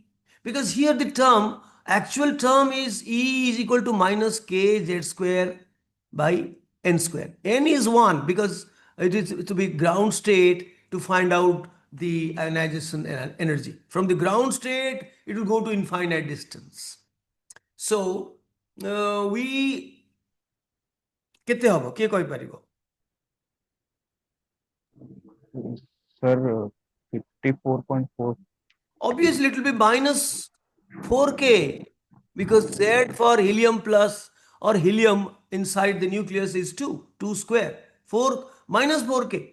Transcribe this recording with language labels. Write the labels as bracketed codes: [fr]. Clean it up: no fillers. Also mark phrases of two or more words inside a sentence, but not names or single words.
[en] Because here the actual term is E is equal to minus K Z square by N square. N is 1, because it is to be ground state to find out the ionization energy. From the ground state, it will go to infinite distance. So, we [or] କେତେ ହବ କିଏ କହିପାରିବ? [en] Sir, 54.4. Obviously, it will be minus 4K, because Z for helium plus or helium inside the nucleus is 2 square, 4 minus 4K.